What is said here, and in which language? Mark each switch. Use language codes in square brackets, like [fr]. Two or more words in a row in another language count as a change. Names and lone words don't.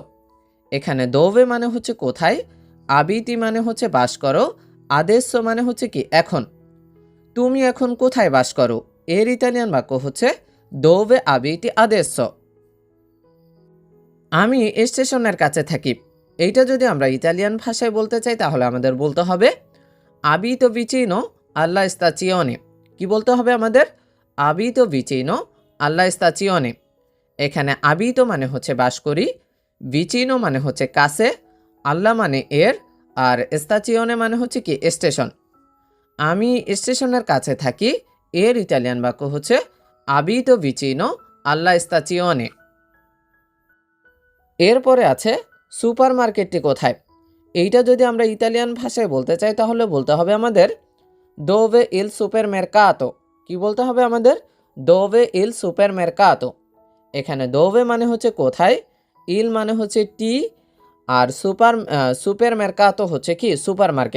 [bn] এখানে দোভে মানে হচ্ছে কোথায়, আবিতি মানে হচ্ছে বাস করো, আদেসো মানে হচ্ছে কি এখন। তুমি এখন কোথায় বাস করো, এর ইতালিয়ান বাক্য হচ্ছে [it] dove abiti adesso. [bn] আমি স্টেশনের কাছে থাকি, এইটা যদি আমরা ইতালিয়ান ভাষায় বলতে চাই তাহলে আমাদের বলতে হবে [it] abito vicino alla stazione. [bn] কি বলতে হবে আমাদের, [it] abito vicino alla stazione. [bn] এখানে আবিতো মানে হচ্ছে বাস করি, ভিচিনো মানে হচ্ছে কাছে, আল্লা মানে এর, আর স্তাচিওনে মানে হচ্ছে কি স্টেশন। আমি স্টেশনের কাছে থাকি, এর ইতালিয়ান বাক্য হচ্ছে [it] abito vicino alla stazione. [bn] এরপরে আছে সুপার মার্কেটটি কোথায়, এইটা যদি আমরা ইতালিয়ান ভাষায় বলতে চাই তাহলে বলতে হবে আমাদের [it] dove il super mercato. [bn] কি বলতে হবে আমাদের, [it] dove il super mercato. [bn] এখানে দোভে মানে হচ্ছে কোথায়, ইল মানে হচ্ছে টি, আর [it] super mercato [bn] হচ্ছে কি সুপার মার্কেট।